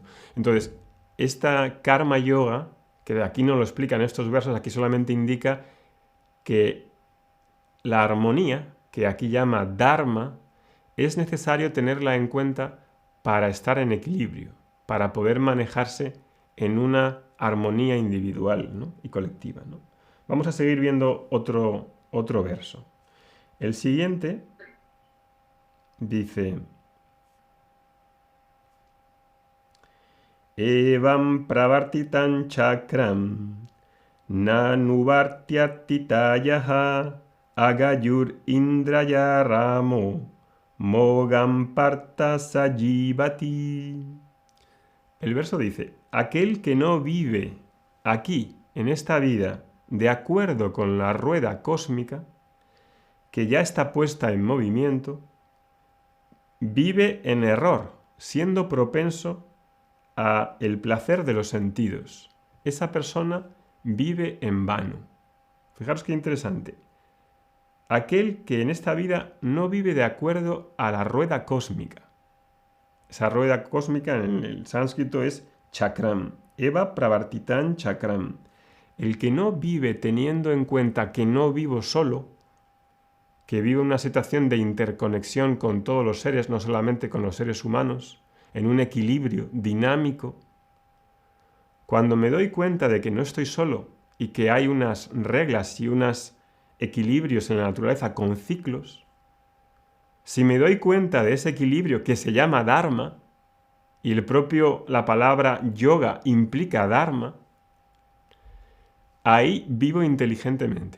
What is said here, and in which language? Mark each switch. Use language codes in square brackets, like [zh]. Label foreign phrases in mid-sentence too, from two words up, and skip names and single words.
[es] Entonces, esta [sa] karma yoga, [es] que aquí no lo explican estos versos, aquí solamente indica que la armonía, que aquí llama dharma, es necesario tenerla en cuenta para estar en equilibrio, para poder manejarse en una armonía individual, ¿no? Y colectiva, ¿no? Vamos a seguir viendo otro verso. El siguiente dice: [sa] Evam pravartitan chakram nanuvartyatitayaha agayur indraya ramo mogam parta sajivati. [es] El verso dice: aquel que no vive aquí, en esta vida, de acuerdo con la rueda cósmica, que ya está puesta en movimiento, vive en error, siendo propenso a el placer de los sentidos. Esa persona vive en vano. Fijaros qué interesante. Aquel que en esta vida no vive de acuerdo a la rueda cósmica. Esa rueda cósmica en el sánscrito es chakram. [sa] Eva pravartitan chakram. [es] El que no vive teniendo en cuenta que no vivo solo, que vive una situación de interconexión con todos los seres, no solamente con los seres humanos, en un equilibrio dinámico. Cuando me doy cuenta de que no estoy solo y que hay unas reglas y unos equilibrios en la naturaleza con ciclos, si me doy cuenta de ese equilibrio que se llama dharma, y la palabra yoga implica dharma, ahí vivo inteligentemente.